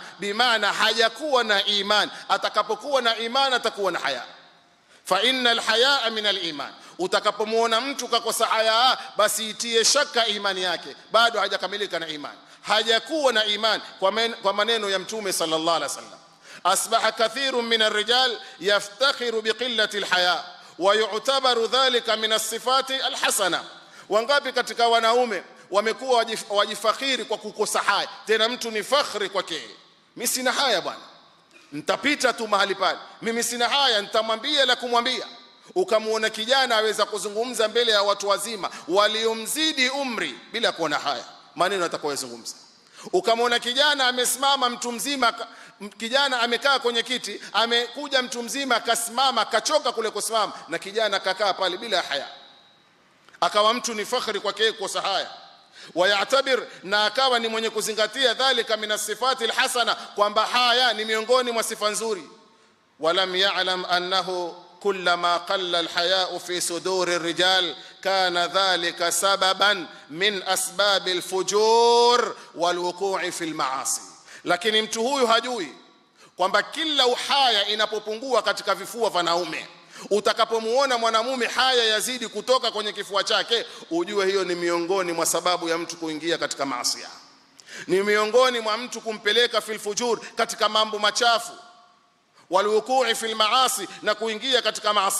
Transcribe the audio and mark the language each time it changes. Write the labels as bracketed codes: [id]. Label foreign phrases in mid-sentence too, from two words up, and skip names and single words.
[sw] Bimaana hajakuwa na iman, atakapokuwa na iman atakuwa na haya. [ar] فإن الحياء من الإيمان, [sw] utakapomuona mtu kakosa haya, basi itie shaka imani yake, bado hajakamilika na imani, hajakuwa na iman. Kwa maneno ya Mtume [ar] صلى الله عليه وسلم أصبح كثير من الرجال يفتخر بقلة الحياء ويعتبر ذلك من الصفات الحسنة. [sw] Wangapi katika wanaume wamekuwa wajifakhiri kwa kukosa haya, tena mtu ni fakhri kwake, mimi sina haya bwana, nitapita tu mahali pale, mimi sina haya, nitamwambia la kumwambia. Ukamuona kijana aweza kuzungumza mbele ya watu wazima waliomzidi umri bila kuona haya, maneno atakayozungumza. Ukamuona kijana amesimama, mtu mzima, kijana amekaa kwenye kiti, amekuja mtu mzima akasimama, kachoka kule kusimama, na kijana kakaa pale bila haya, akawa mtu ni fakhri kwake kukosa haya. Wayatabir, na akawa ni mwenye kuzingatia [ar] ذلك من الصفات الحسنة, [sw] kwamba haya ni miongoni mwa sifa nzuri. [ar] ولم يعلم أنه كلما قل الحياء في صدور الرجال كان ذلك سببا من أسباب الفجور والوقوع في المعاصي. [sw] Lakini mtu huyu hajui kwamba kila uhaya inapopungua katika vifua vya wanaume, utakapomuona mwanamume haya yazidi kutoka kwenye kifua chake, ujue hiyo ni miongoni mwa sababu ya mtu kuingia katika maasi, ni miongoni mwa mtu kumpeleka [ar] في الفجور, [sw] katika mambo machafu, [ar] والوقوع في المعاصي, [sw] na kuingia katika maasi.